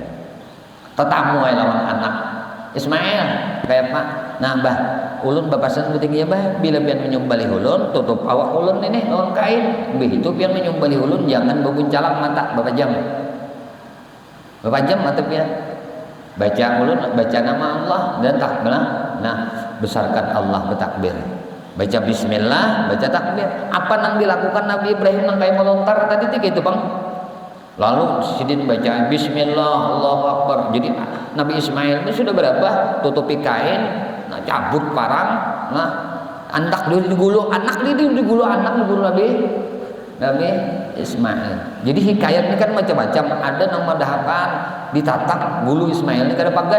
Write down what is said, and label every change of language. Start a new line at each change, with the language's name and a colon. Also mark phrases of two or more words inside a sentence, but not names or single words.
Banjar: Tetamu lawan anak Ismail kayak Pak. Nah, bah ulun bapasan penting ya bah, bila pian menyumbali ulun tutup awak ulun ini lawan kain. Begitu pian menyumbali ulun jangan bebuncalak mata berapa jam mata pian baca ulun, baca nama Allah dan takbir.
Indonesian: Nah, besarkan Allah bertakbir, baca bismillah, baca takbir. Apa yang dilakukan Nabi Ibrahim yang kayak melontar tadi gitu Bang.
Banjar: Lalu sidin baca
Arabic: بسم الله الله أكبر.
Banjar: Jadi Nabi Ismail ini sudah berapa? Tutupi kain, nah, cabut parang, nah, anak digulu Nabi Ismail. Jadi hikayat ini kan macam-macam. Ada yang madahakan ditatak bulu Ismail ini kada pagat.